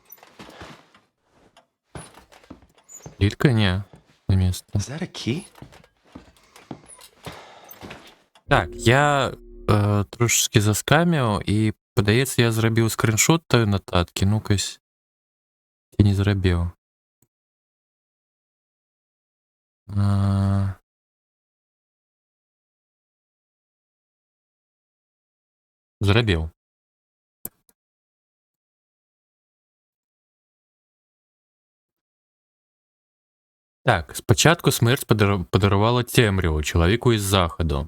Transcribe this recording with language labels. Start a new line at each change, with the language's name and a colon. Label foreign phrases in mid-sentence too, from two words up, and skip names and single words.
Ukrainian: Літка, ні, на місце.
English: Is that a key?
Belarusian: Так, я трошечки заскаміў і, падаецца, я зрабіў скриншот тої нотатки. Ну-кась, я не зрабіў. Зрабіў.
Ukrainian: Так, спочатку смерть подарувала темряву чоловіку із заходу.